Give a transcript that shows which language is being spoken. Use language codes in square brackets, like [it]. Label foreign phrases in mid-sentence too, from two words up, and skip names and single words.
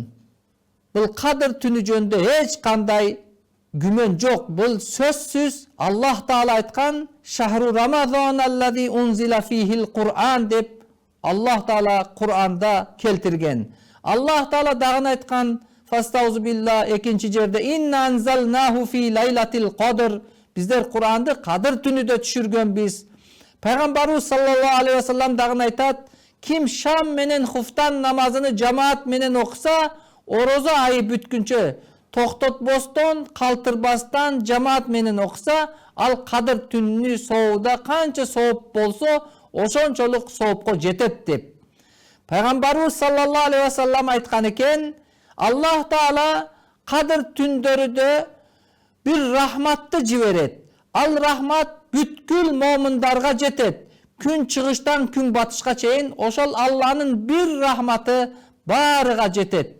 [ky] Бул кадыр түнү жөнүндө эч кандай күмөн жок. Бул сөзсүз Аллах Таала айткан [ar] شهر رمضان الذي أنزل فيه القرآن [ky] деп Аллах Таала Кур'анда келтирген. Аллах Таала дагы айткан [ar] فاستعذ بالله [ky] экинчи жерде [ar] إنا أنزلناه في ليلة القدر. [ky] Биздер Кур'анды кадыр түнүдө түшүргөнбүз. Пайгамбарыбыз [ar] صلى الله عليه وسلم [ky] дагы айтат, ким шам менен хуфтан намазыны жамаат менен окуса, орозо айы бүткүнчө токтотбостон, калтырбастан жамаат менен окуса, ал кадыр түнүнү соовуда канча сооп болсо, ошончолук соопко жетет деп. Пайгамбарыбыз [ar] صلى الله عليه وسلم [ky] айткан экен, Аллах Таала кадыр түндөрүдө bir rahmatты жиберет. Ал рахмат бүткүл момундарга жетет. Күн чыгыштан күн батышка чейин ошол Алланын bir рахматы баарыга жетет.